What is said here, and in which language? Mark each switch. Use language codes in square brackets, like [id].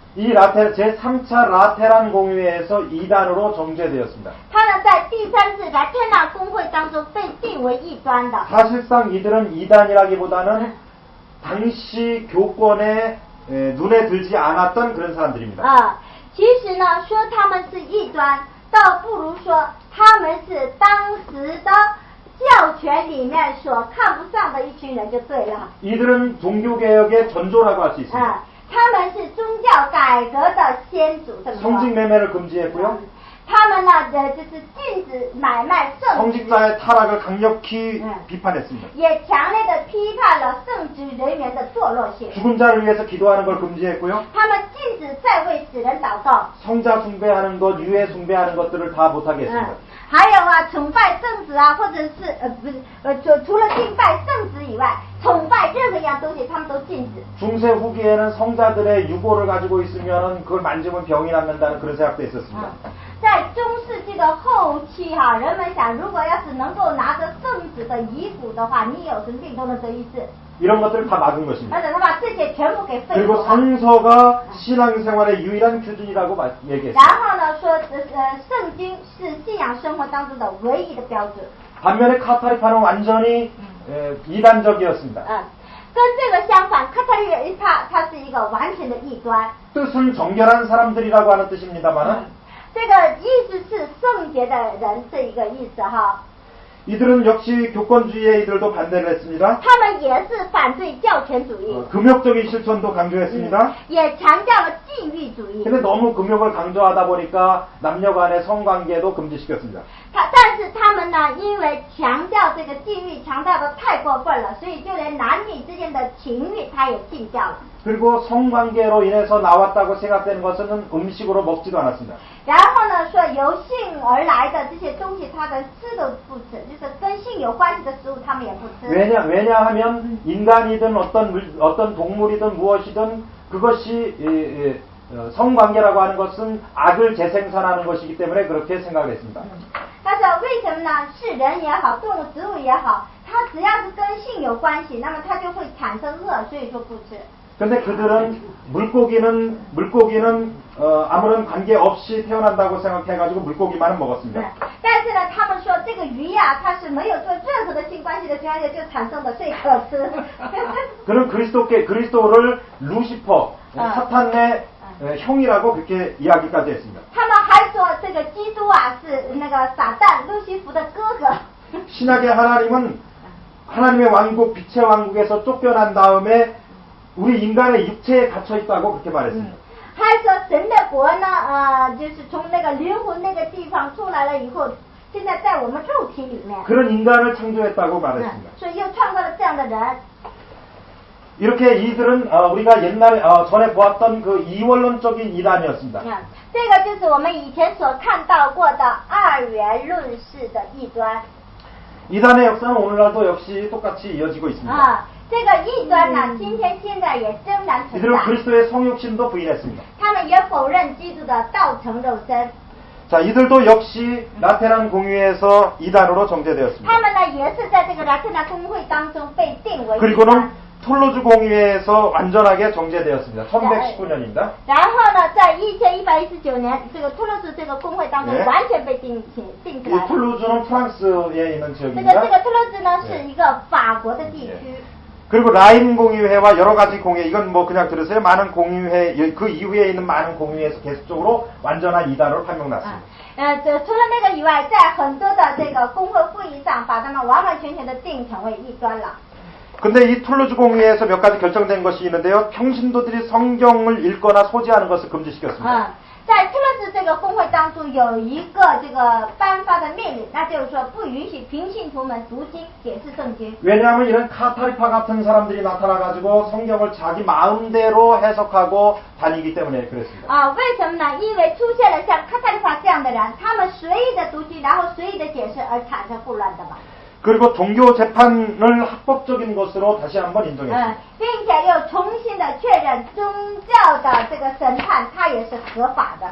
[ko] 이 제3차 라테란 공의회에서 이단으로 정제되었습니다. [zh] 他们在第三次拉特纳公会当中被定为异端的。 [ko] 사실상 이들은 이단이라기보다는 당시 교권에 눈에 들지 않았던 그런 사람들입니다. [zh] 其实呢，说他们是异端，倒不如说他们是当时的教权里面所看不上的一群人就对了。 [ko] 이들은 종교개혁의 전조라고 할 수 있습니다. [zh] 他们是宗教改革的先祖，这么说。 [ko] 성직매매를 금지했고요. [zh] 他们呢，就是禁止买卖圣职， [ko] 성직자의 타락을 강력히 비판했습니다. [zh] 也强烈的批判了圣职人员的堕落性。 [ko] 죽은 자를 위해서 기도하는 걸 금지했고요. [zh] 他们禁止再为死人祷告。 [ko] 성자 숭배하는 것, 유해 숭배하는 것들을 다 못하게 했습니다. [zh] 还有崇拜圣子或者是除了敬拜圣子以外，崇拜任何一样东西他们都禁止。 [ko] 중세 후기에는 성자들의 유고를 가지고 있으면 그걸 만지면 병이 낫는다는 그런 생각도 있었습니다. [zh] 在中世纪的后期人们想，如果要是能够拿着圣子的遗骨的话，你有什么病都能得医治。 [ko] 이런 것들을 다 막은 것입니다. [zh] 而且他把这些全部给废除 [ko] 그리고 [zh] 了。 [ko] 성서가 신앙생활의 유일한 규준이라고 얘기했습니다. [zh] 然后呢，说圣经是信仰生活当中的唯一的标准。 [ko] 반면에 카타르파는 완전히 이단적이었습니다. [zh] 跟这个相反，科特利帕它是一个完全的异端。 [ko] 뜻은 정결한 사람들이라고 하는 뜻입니다만은 [zh] 这个意思是圣洁的人这一个意思哈。 [ko] 이들은 역시 교권주의에 이들도 반대를 했습니다. [zh] 他们也是反对教权主义， [ko] 금욕적인 실천도 강조했습니다. [zh] 也强调了禁欲主义。 [ko] 근데 너무 금욕을 강조하다 보니까 남녀 간의 성관계도 금지시켰습니다. [zh] 但是他们呢，因为强调这个禁欲，强调的太过分了，所以就连男女之间的情欲，他也禁掉了。 [ko] 그리고 성관계로 인해서 나왔다고 생각되는 것은 음식으로 먹지도 않았습니다. [zh] 然后呢，说由性而来的这些东西，他们吃都不吃，就是跟性有关系的食物，他们也不吃。 [ko] 왜냐하면 인간이든 어떤 동물이든 무엇이든 그것이 성관계라고 하는 것은 악을 재생산하는 것이기 때문에 그렇게 생각을 했습니다. [zh] 他说为什么呢？是人也好，动物、植物也好，它只要是跟性有关系，那么它就会产生恶，所以说不吃。 [ko] 근데 그들은 물고기는 아무런 관계 없이 태어난다고 생각해가지고 물고기만은 먹었습니다. [zh] 但是呢，他们说这个鱼呀，它是没有做任何的性关系的情况下就产生的，所以可吃。 [ko] 그는 그리스도를 루시퍼, 사탄의 형이라고 그렇게 이야기까지 했습니다. [zh] 他们还说这个基督是那个撒旦路西弗的哥哥。 [ko] 신약의 하나님은 하나님의 왕국, 빛의 왕국에서 쫓겨난 다음에 우리 인간의 육체에 갇혀 있다고 그렇게 말했습니다. [zh] 还说神的国呢，就是从那个灵魂那个地方出来了以后，现在在我们肉体里面。 [ko] 그런 인간을 창조했다고 말했습니다. [zh] 所以又创造了这样的人。 [ko] 이렇게 이들은 우리가 옛날 전에 보았던 그 이원론적인 이단이었습니다. [zh] 这个就是我们以前所看到过的二元论式的异端。 [ko] 이단의 역사는 오늘날도 역시 똑같이 이어지고 있습니다. [zh] 这个异端呢，今天现在也仍然存 [ko] 이들은 [zh] 在。 [ko] 그리스도의 성육신도 부인했습니다. [zh] 他们也否认基督的道成肉身。 [ko] 자, 이들도 역시 라테란 공회에서 이단으로 정제되었습니다. [zh] 他们呢，也是在这个拉特纳公会当中被定为异端。 [ko] 그리고는 툴루즈 공회에서 완전하게 정제되었습니다. 1119년입니다. [zh] 然后呢，在1119年，这个托勒斯这个公会当中 [ko] 네 [zh] 完全被定起来 [ko] 이 [zh] 了。 [ko] 툴루즈는 프랑스에 있는 [zh] 这个 [ko] 지역입니다. [zh] 托勒斯呢， [ko] 네 [zh] 是一个法国的地区。 [ko] 그리고 라임 공의회와 여러 가지 공회, 이건 뭐 그냥 들으세요. 많은 공의회, 그 이후에 있는 많은 공의회에서 계속적으로 완전한 이단으로 판명났습니다. [zh] 除了那个以外，在很多的这个公会会议上，把他们完完全全的定成为异端了。 [ko] 근데 이 툴루즈 공의회에서 몇 가지 결정된 것이 있는데요. 평신도들이 성경을 읽거나 소지하는 것을 금지시켰습니다. [zh] 在托勒斯这个公会当中有一个这个颁发的命令，那就是说不允许平信徒们读经解释圣经。 [ko] 왜냐하면 이런 카타리파 같은 사람들이 나타나가지고 성경을 자기 마음대로 해석하고 다니기 때문에 그랬습니다. [zh] 为什么呢？因为出现了像卡塔利法这样的人，他们随意的读经，然后随意的解释，而产生混乱的嘛。 [ko] 그리고 종교 재판을 합법적인 것으로 다시 한번 인정했습니다. [zh] 并且又重新的确认宗教的这个审判，它也是合法的。